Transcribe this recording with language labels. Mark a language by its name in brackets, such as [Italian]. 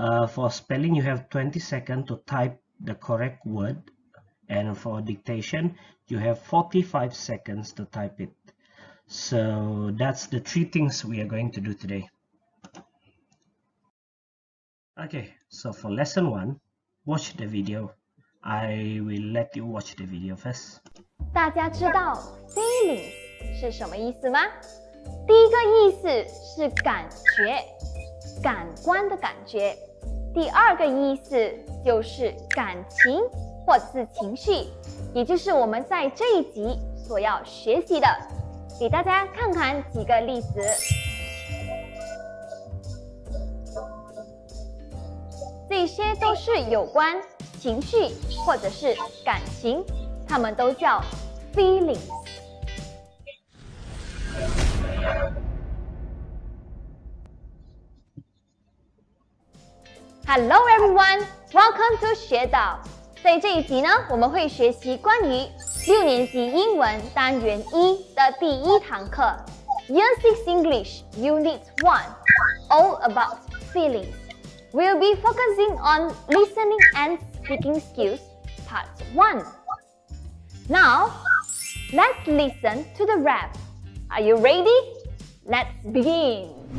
[English] For spelling, you have 20 seconds to type the correct word, and for dictation, you have 45 seconds to type it. So that's the 3 things we are going to do today. Okay, so for lesson 1, watch the video. I will let you watch the video first. [Chinese] 大家知道 feelings 是什么意思吗？第一个意思是感觉，感官的感觉。第二个意思就是感情或者是情绪，也就是我们在这一集所要学习的。给大家看看几个例子。这些都是有关情绪或者是感情，它们都叫 feelings。 [English] Hello everyone, welcome to XueDao。在这一集呢，我们会学习关于6年级英文单元1的第1堂课，Year 6 English Unit 1, all about feelings. We'll be focusing on listening and speaking skills, Part 1. Now, let's listen to the rap. Are you ready? Let's begin.